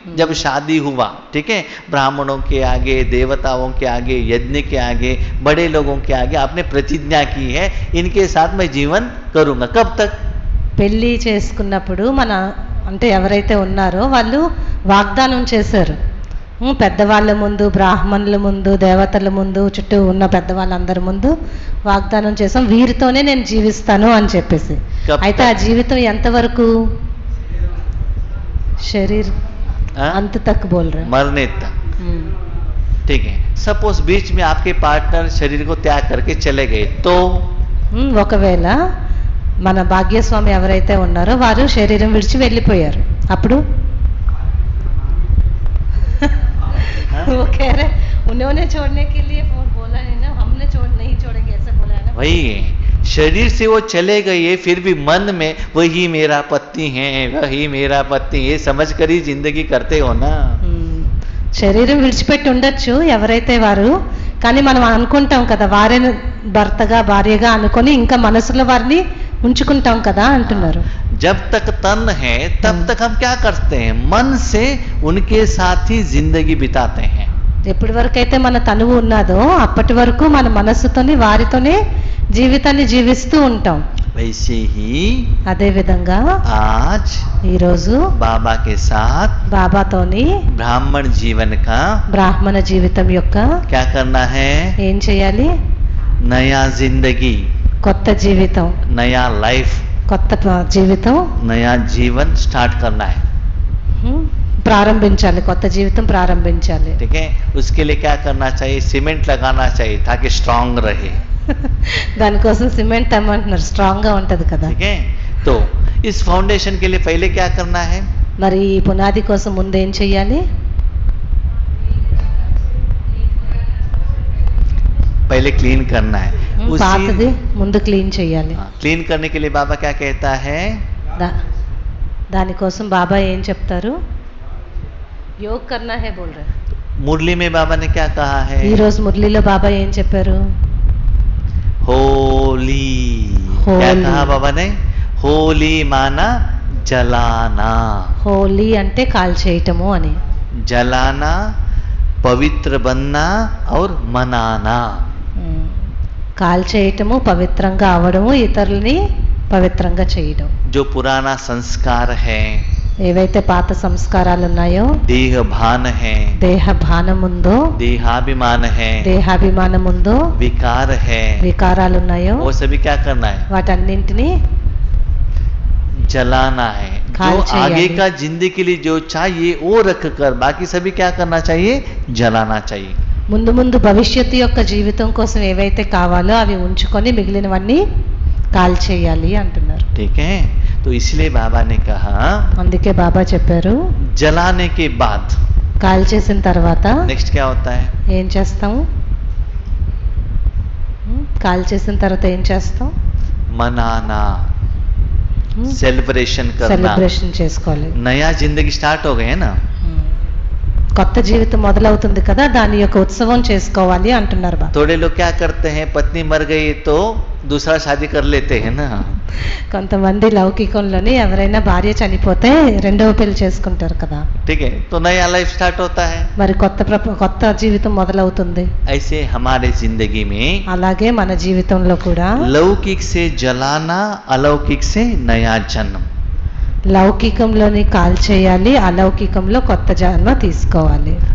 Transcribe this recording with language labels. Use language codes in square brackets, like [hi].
[hi] जब शादी हुआ, ठीक है, ब्राह्मणों के आगे, देवताओं के आगे, यज्ञ के आगे, बड़े लोगों के आगे आपने प्रतिज्ञा की है इनके साथ मैं जीवन करूंगा. कब तक? [te] పెళ్ళి చేసుకున్నప్పుడు మన అంటే ఎవరైతే ఉన్నారో వాళ్ళు వాగ్దానం చేశారు, పెద్దవాళ్ళ ముందు, బ్రాహ్మణుల ముందు, దేవతల ముందు, చుట్టూ ఉన్న పెద్దవాళ్ళందరి ముందు వాగ్దానం చేసాం, వీరితోనే నేను జీవిస్తాను అని చెప్పేసి. అయితే ఆ జీవితం ఎంతవరకు? [hi] శరీర్ అంత తక్ బోల్ రే, मरने तक. ठीक है. सपोज बीच में आपके पार्टनर शरीर को त्याग करके चले गए तो? [te] ఒకవేళ మన భాగ్యస్వామి ఎవరైతే ఉన్నారో వారు శరీరం విడిచి వెళ్ళిపోయారు, అప్పుడు [hi] वो कह रहे उन्होंने छोड़ने के लिए बोला है ना, हमने नहीं छोड़ेंगे ऐसे बोला है ना. वही है, शरीर से वो चले गए फिर भी मन में वही मेरा पति है, वही मेरा पति, ये समझ कर ही जिंदगी करते हो ना. [te] శరీరం విడిచిపెట్టి ఉండొచ్చు ఎవరైతే వారు, కానీ మనం అనుకుంటాం కదా వారే భర్తగా భార్యగా అనుకొని ఇంకా మనసులో వారిని ఉంచుకుంటాం కదా అంటున్నారు. [hi] जब तक तन है तब तक हम क्या करते हैं? मन से उनके साथ ही जिंदगी बिताते हैं. [te] ఎప్పటి వరకు అయితే మన తనువు ఉన్నదో అప్పటి వరకు మన మనస్సుతోని వారితోనే జీవితాన్ని జీవిస్తూ ఉంటాం. [hi] वैसे ही [te] అదే విధంగా [hi] आज [te] ఈరోజు [hi] बाबा के साथ [te] బాబాతోని [hi] ब्राह्मण जीवन का [te] బ్రాహ్మణ జీవితం యొక్క [hi] क्या करना है? [te] ఏం చేయాలి? [hi] नया जिंदगी, [te] కొత్త జీవితం, [hi] नया लाइफ, [te] కొత్త జీవితం [hi] नया जीवन स्टार्ट करना है. [te] ప్రారంభించాలి. కొత్త జీవితం ప్రారంభించాలి. [hi] ठीक है. उसके लिए क्या करना चाहिए? सीमेंट लगाना चाहिए ताकि स्ट्रांग रहे. [te] దానికోసం సిమెంట్ అమ్మంటున్నారు, స్ట్రాంగ్ గా ఉంటది కదా. [hi] ठीक है. तो इस फाउंडेशन के लिए पहले क्या करना है? [te] మరి ఈ పునాది కోసం ముందు ఏం చెయ్యాలి? [hi] पहले क्लीन करना है. [te] పాతది ముందు క్లీన్ చేయాలి. [hi] क्लीन करने के लिए बाबा क्या कहता है? [te] దానికోసం బాబా ఏం చెప్తారు? [hi] యోగ్ కర్నా హై బోల్ రहे. मुरली में बाबा ने क्या कहा है? [te] ఈ రోజు మురళీలో బాబా ఏం చెప్పారు? [hi] होली. क्या कहा बाबा ने? होली माना जलाना. [te] హోలీ అంటే కాల్చేయటము అని. [hi] जलाना, पवित्र बनना और मनाना. [te] కాల్చేయటము, పవిత్రంగా అవడము, ఇతరులని పవిత్రంగా చేయడం. [hi] जो पुराना संस्कार है, [te] ఏవైతే పాత సంస్కారాలు ఉన్నాయో, [hi] देह भान है, [te] దేహ భానం ఉందో, [hi] देहाभिमान है, [te] దేహాభిమానం ఉందో, [hi] विकार है, [te] వికారాలు ఉన్నాయో, [hi] वो सभी क्या करना है? [te] వాటన్నింటినీ [hi] जलाना है. जो आगे का जिंदगी के लिए जो चाहिए वो रख कर बाकी सभी क्या करना चाहिए? जलाना चाहिए. [te] ముందు ముందు భవిష్యత్తు యొక్క జీవితం కోసం ఏవైతే కావాలో అవి ఉంచుకొని మిగిలినవన్నీ కాల్చేయాలి అంటున్నారు. [hi] ठीक है. तो इसलिए बाबा ने कहा, [te] అందుకే బాబా చెప్పారు, [hi] जलाने के बाद [te] కాల్చేసిన తర్వాత [hi] नेक्स्ट क्या होता है? [te] ఏం చేస్తాము? కాల్చేసిన తర్వాత ఏం చేస్తాం? [hi] मनाना, सेलिब्रेशन करना. [te] సెలబ్రేషన్ చేసుకోవాలి. [hi] नया जिंदगी स्टार्ट हो गई है ना. [te] కొత్త జీవితం మొదలవుతుంది కదా, దాని యొక్క ఉత్సవం చేసుకోవాలి అంటున్నారు బాబా. [hi] थोड़े लोग क्या करते हैं, पत्नी मर गई तो दूसरा शादी कर लेते हैं ना. [te] కొంతమంది లౌకికంలోని ఎవరైనా భార్య చనిపోతే రెండవ పెళ్లి చేసుకుంటారు కదా. [hi] ठीक है. तो नया लाइफ स्टार्ट होता है. [te] మరి కొత్త జీవితం మొదలవుతుంది. [hi] ऐसे हमारे जिंदगी में [te] అలాగే మన జీవితంలో కూడా [hi] लौकिक से जलाना, अलौकिक से नया जन्म. [te] లౌకికంలోని కాల్చేయాలి, అలౌకికంలో కొత్త జన్మ తీసుకోవాలి.